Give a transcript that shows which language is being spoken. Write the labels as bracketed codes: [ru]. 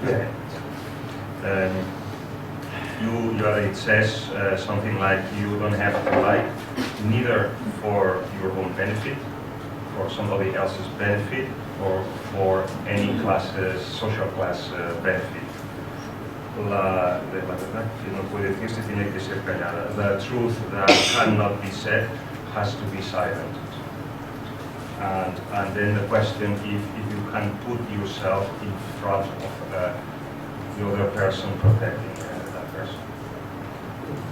[en] Yeah. It says something like, you don't have to lie, neither for your own benefit, for somebody else's benefit, or for any social class benefit. [es] La verdad que no puede decirse, tiene que ser callada. [en] The truth that cannot be said has to be silent. And then the question, if you can put yourself in front of the other person, protecting that person.